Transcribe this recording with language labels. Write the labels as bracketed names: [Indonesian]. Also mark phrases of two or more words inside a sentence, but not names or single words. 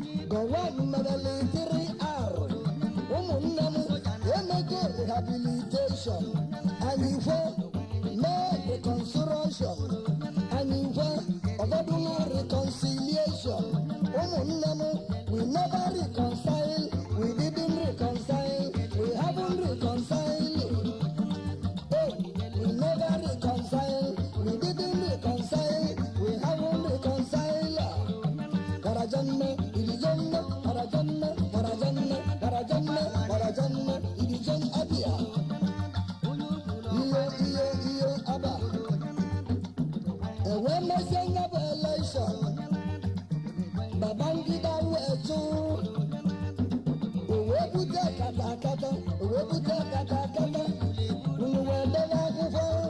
[Igbo] Gowon mereli [English] three R. [Igbo] Ụmụnne m, emego rehabilitation. Anyị kwe mee reconstruction. Anyị kwe ọgọdụlụ reconciliation. Ụmụnne m, [English] we never reconcile. We didn't reconcile. We haven't reconciled. Hey, we never reconcile. We didn't reconcile. We haven't reconciled. Karajanne, irijanne, karajanne, karajanne, karajanne, karajanne, irijan Abia. Iyo, iyo, iyo, [Igbo] Aba. E wee mesie nya bụ election. Babangida wee chụ. O wee bute katakata, o wee bute katakata. Unu wee debe akwụkwọ.